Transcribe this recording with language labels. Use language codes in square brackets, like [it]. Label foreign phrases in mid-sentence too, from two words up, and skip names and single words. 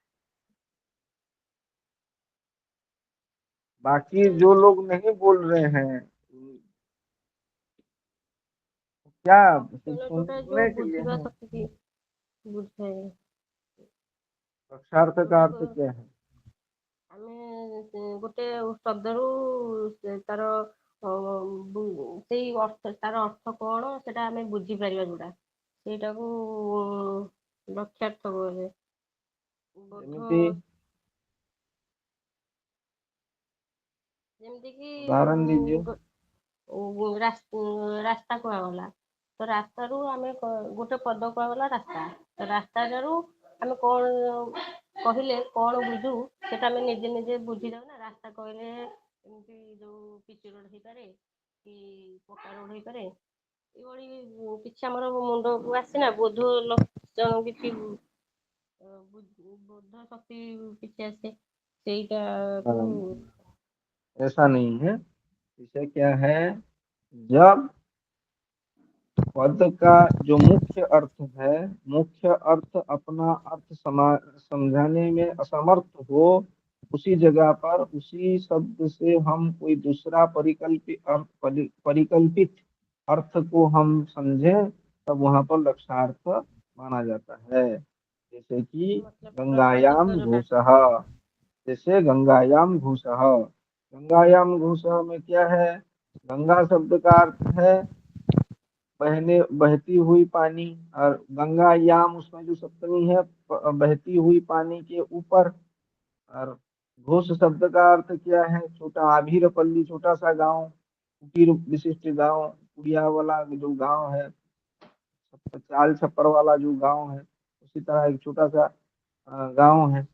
[hi] बाकी जो लोग नहीं बोल रहे हैं क्या [or] ଯୋଉଟା ଯୋଉ [hi] सुनने के लिए [or] ବୁଝିବା [hi] है [or] ଶକ୍ତି ବୁଝାଏ [hi] लक्ष्यार्थ का अर्थ [or] ଯୋଉଟା [hi] क्या है [or] ଆମେ ଗୋଟେ ଶବ୍ଦରୁ ତାର ସେଇ ଅର୍ଥ ତାର ଅର୍ଥ କଣ ସେଟା ଆମେ ବୁଝିପାରିବା ଯୋଉଟା ସେଇଟାକୁ ଲକ୍ଷ୍ୟାର୍ଥ କୁହାଯାଏ ବୋଧ ଯେମିତି ଯେମିତି କି [hi] उदाहरण दीजिए [or] ରାସ୍ତା କୁହାଗଲା ତ ରାସ୍ତାରୁ ଆମେ ଗୋଟେ ପଦ କୁହାଗଲା ରାସ୍ତା ତ ରାସ୍ତାରୁ ଆମେ କଣ କହିଲେ କଣ ବୁଝୁ ସେଟା ଆମେ ନିଜେ ନିଜେ ବୁଝିଯାଉ ନା ରାସ୍ତା କହିଲେ ଏମିତି ଯୋଉ ପିଚୁ ରୋଡ ହେଇପାରେ କି ପକ୍କା ରୋଡ ହେଇପାରେ ଏଇଭଳି କିଛି ଆମର ମୁଣ୍ଡକୁ ଆସେନା ବୋଧ ଲକ୍ଷଣ କିଛି ବୋଧ ଶକ୍ତି କିଛି ଆସେ ସେଇଟାକୁ [hi] ऐसा नहीं है इसे क्या है जब पद का जो मुख्य अर्थ है, मुख्य अर्थ अपना अर्थ समझाने में असमर्थ हो, उसी जगह पर उसी शब्द से हम कोई दूसरा परिकल्पित अर्थ को हम समझें, तब वहां पर लक्षणार्थ माना जाता है। जैसे कि मतलब प्रकृति गंगायाम पर घोषः, जैसे [sa] गंगायाम घोषः। गंगायाम घोषः [hi] में क्या है? गंगा शब्द का अर्थ है बहने बहती हुई पानी, और गंगा याम उसमें जो सप्तमी है, बहती हुई पानी के ऊपर। और घोष शब्द का अर्थ क्या है? छोटा आभीरपल्ली, छोटा सा गांव, कुटीर विशिष्ट गांव, कुड़िया वाला जो गांव है, चाल छप्पर वाला जो गांव है, उसी तरह एक छोटा सा गांव है।